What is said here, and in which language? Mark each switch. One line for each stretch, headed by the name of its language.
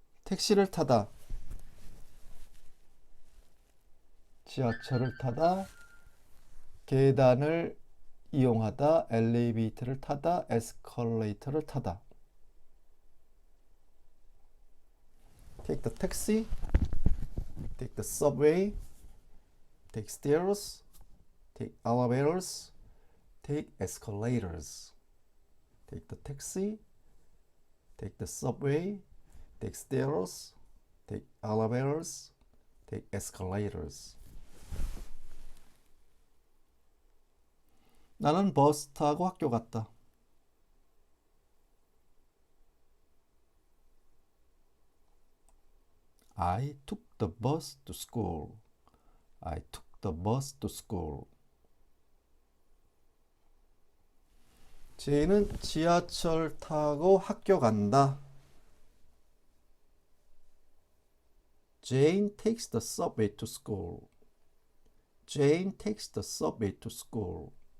Korean: 택시를 타다, 지하철을 타다, 계단을 이용하다, 엘리베이터를 타다, 에스컬레이터를 타다.
English: take the taxi, take the subway, take stairs, take elevators, take escalators. Take the taxi, take the subway, take stairs, take elevators, take escalators.
Korean: 나는 버스 타고 학교 갔다.
English: I took the bus to school. I took the bus to school.
Korean: 제이는 지하철 타고 학교 간다.
English: Jane takes the subway to school. Jane takes the subway to school.